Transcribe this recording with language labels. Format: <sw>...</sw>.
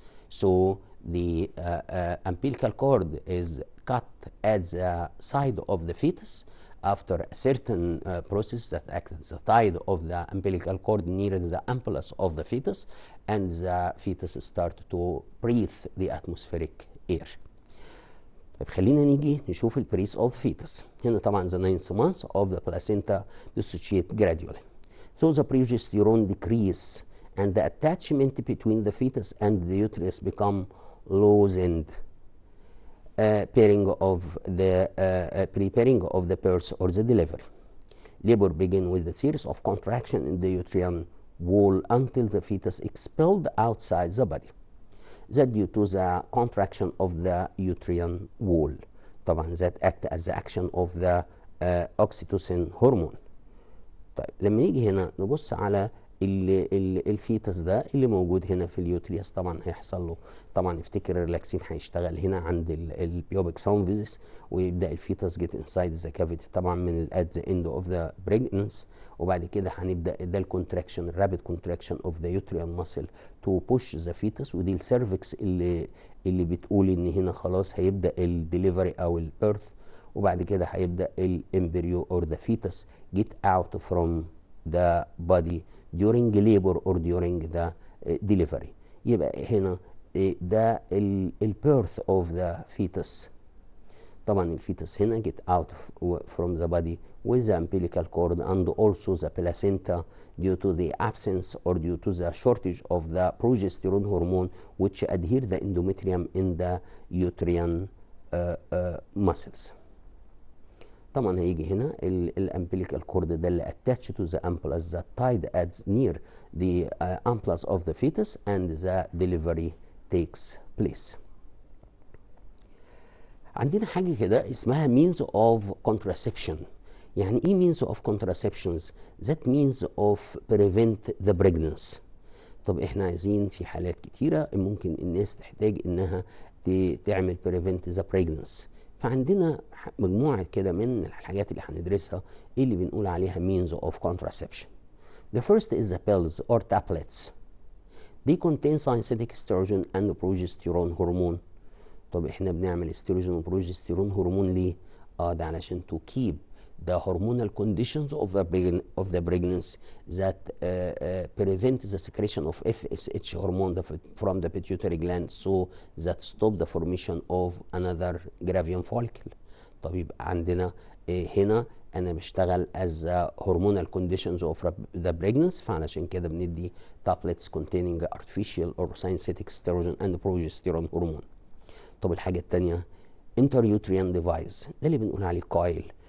<en>So the umbilical cord is cut at the side of the fetus after a certain process that acts as the tide of the umbilical cord near the ampullus of the fetus, and the fetus start to breathe the atmospheric air.</en> <ar>طيب خلينا نيجي نشوف البريس اوف فيتس. هنا طبعا</ar> <en>the 9th month of the placenta dissociate gradually. So the progesterone decrease and the attachment between the fetus and the uterus become loosened, preparing of the birth or the delivery. Labor begin with a series of contraction in the uterine wall until the fetus expelled outside the body. That due to the contraction of the uterine wall. طبعا that act as the action of the oxytocin hormone.</en> <ar>طيب لما نيجي هنا نبص على الفيتس ده اللي موجود هنا في اليوتريس، طبعا هيحصل له طبعا افتكر الريلاكسين هيشتغل هنا عند البيوبيك ساوند فيزيس، ويبدا الفيتس جيت انسايد ذا كافيتي طبعا من ات ذا اند اوف ذا بريجننس، وبعد كده هنبدا ده الكونتراكشن الرابيد كونتراكشن اوف ذا يوتريان ماسل تو بوش ذا فيتس، ودي السيرفكس اللي بتقول ان هنا خلاص هيبدا الدليفري او البيرث، وبعد كده هيبدا الامبريو اور ذا فيتس جيت اوت فروم ذا بودي</ar> <en>during labor or during the delivery.</en> <ar>يبقى هنا ده البيرث of the fetus. طبعا الفيتس هنا</ar> <en>get out from the body with the umbilical cord and also the placenta due to the absence or due to the shortage of the progesterone hormone which adhere the endometrium in the uterine muscles.</en> <ar>طبعا هيجي هنا الامبليكال كورد ده اللي</ar> <en>attached to the ampullus that tied at near the ampullus of the fetus and the delivery takes place.</en> <ar>عندنا حاجة كده اسمها means of contraception. يعني ايه</ar> <en>means of contraceptions؟ that means of prevent the pregnancy.</en> <ar>طب احنا عايزين في حالات كتيرة ممكن الناس تحتاج انها تعمل</ar> <en>prevent the pregnancy.</en> <ar>فعندنا مجموعة كده من الحاجات اللي هندرسها اللي بنقول عليها means of contraception.</ar> <en>The first is the pills or tablets. They contain synthetic estrogen and progesterone hormone.</en> <ar>طب احنا بنعمل استروجين وبروجستيرون هرمون ليه؟ ده علشان</ar> <en>to keep the hormonal conditions of the pregnancy that prevent the secretion of FSH hormone from the pituitary gland, so that stop the formation of another gravian follicle.</en> <ar>طبيب عندنا هنا انا بشتغل</ar> <en>as hormonal conditions of the pregnancy،</en> <ar>فعلشان كده بندي</ar> <en>tablets containing artificial or synthetic estrogen and progesterone hormone.</en> <ar>طب الحاجة التانية</ar> <en>intrauterine device،</en> <ar>ده اللي بنقول عليه coil.</ar>